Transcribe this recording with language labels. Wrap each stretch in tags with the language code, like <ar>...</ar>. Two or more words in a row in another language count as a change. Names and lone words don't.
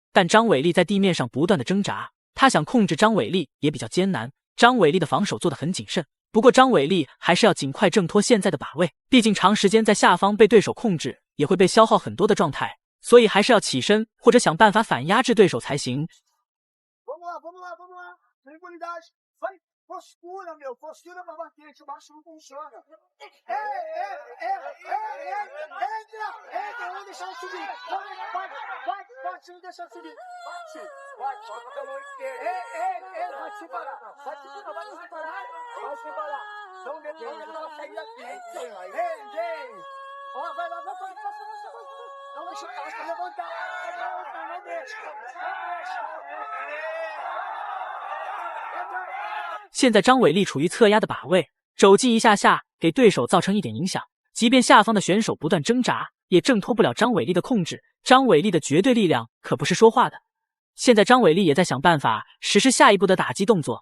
<zh>但张伟丽在地面上不断的挣扎，他想控制张伟丽也比较艰难。张伟丽的防守做得很谨慎，不过张伟丽还是要尽快挣脱现在的把位，毕竟长时间在下方被对手控制，也会被消耗很多的状态，所以还是要起身或者想办法反压制对手才行。</zh> <pt>Postura, meu. Postura pra bater, que o baixo não funciona. Entra, não deixar subir. Vai, não deixar subir. Vai, joga pelo esquerdo. Vai se parar. Vai se parar. Não deixa ela sair daqui. Vem. Ó, vai. Não deixa a casca levantar. Não deixa.</pt> <zh>现在张伟丽处于侧压的把位，肘击一下下给对手造成一点影响，即便下方的选手不断挣扎，也挣脱不了张伟丽的控制。张伟丽的绝对力量可不是说话的。现在张伟丽也在想办法实施下一步的打击动作。</zh>